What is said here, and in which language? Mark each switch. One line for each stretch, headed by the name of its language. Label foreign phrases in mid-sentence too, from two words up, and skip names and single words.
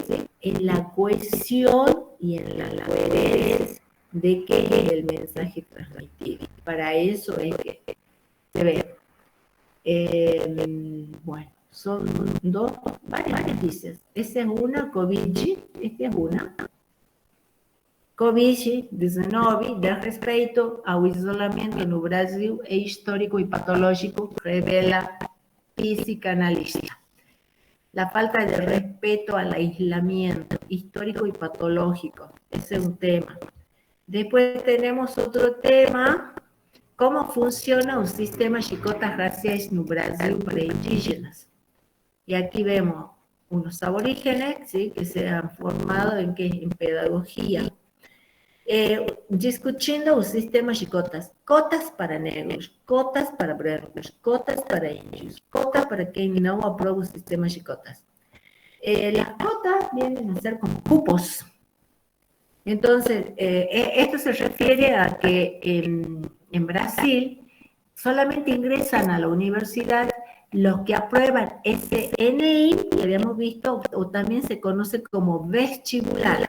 Spanish: En la cohesión y en la coherencia de qué es el mensaje transmitido. Para eso es que se ve. Bueno, son varias noticias. Esa es una, Covid, esta es una.
Portuguese: Covid-19 dá respeito ao isolamento no Brasil, é histórico e patológico, revela psicanalista.
Spanish: La falta de respeto al aislamiento histórico y patológico, ese es un tema. Después tenemos otro tema, cómo funciona un sistema de
Portuguese: cotas raciais no
Spanish: Brasil para indígenas. Y aquí vemos unos aborígenes, ¿sí? Que se han formado en pedagogía.
Portuguese: Discutindo o sistema de cotas para negros, cotas para brancos, cotas para índios, cotas para
Spanish: quien no aprueba
Portuguese: o sistema de cotas.
Spanish: Las cotas vienen a ser como cupos. Entonces, esto se refiere a que en Brasil solamente ingresan a la universidad los que aprueban ese NI, que habíamos visto, o también se conoce como vestibular.